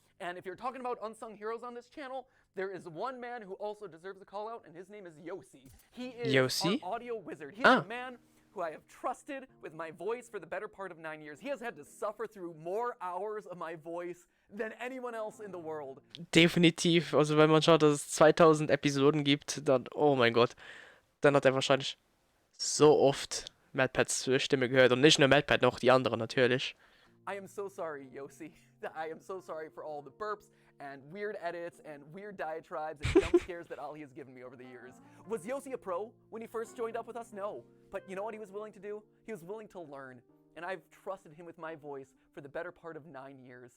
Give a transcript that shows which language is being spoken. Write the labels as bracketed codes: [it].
[en] And if you're talking about unsung heroes on this channel, there is one man who also deserves a call out, and his name is Yossi. He is our audio wizard. He is a man who I have trusted with my voice for the better part of 9 years. He has had to suffer through more hours of my voice than anyone else in the world. [de] Definitiv. Also wenn man schaut, dass es 2000 Episoden gibt, dann, oh mein Gott, dann hat er wahrscheinlich so oft Matpats Stimme gehört. Und nicht nur Matpat, noch die anderen natürlich. [en] I am so sorry, Yossi. I am so sorry for all the burps and weird edits and weird diatribes and jump scares that Ali has given me over the years. Was Yossi a pro when he first joined up with us? No. But you know what he was willing to do? He was willing to learn. And I've trusted him with my voice for the better part of 9 years.